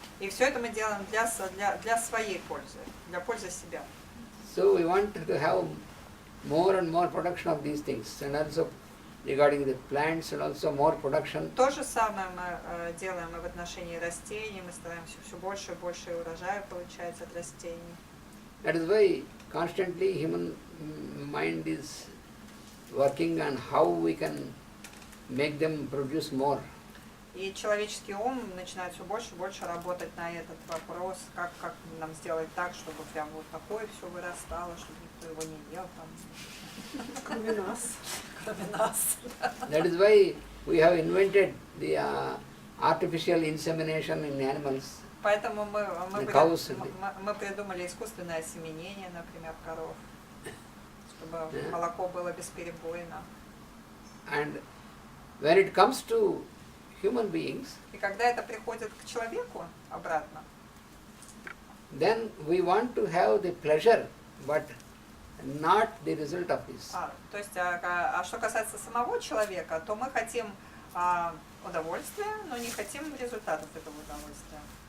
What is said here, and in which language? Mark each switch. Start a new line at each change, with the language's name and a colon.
Russian: И все это мы делаем для своей пользы, для пользы себя.
English: So we want to have more and more production of these things, and also regarding the plants and also more production.
Russian: То же самое мы делаем и в отношении растений, мы стараемся все больше и больше урожая получать от растений.
English: That is why constantly human mind is working on how we can make them produce more.
Russian: И человеческий ум начинает все больше и больше работать на этот вопрос, как нам сделать так, чтобы прям вот такое все вырастало, чтобы никто его не ел там. Кроме нас. Кроме нас.
English: That is why we have invented the artificial insemination in animals.
Russian: Поэтому мы придумали искусственное осеменение, например, коров, чтобы молоко было бесперебойно.
English: And when it comes to human beings,
Russian: И когда это приходит к человеку обратно,
English: then we want to have the pleasure, but not the result of this.
Russian: то есть, что касается самого человека, то мы хотим удовольствие, но не хотим результатов этого удовольствия.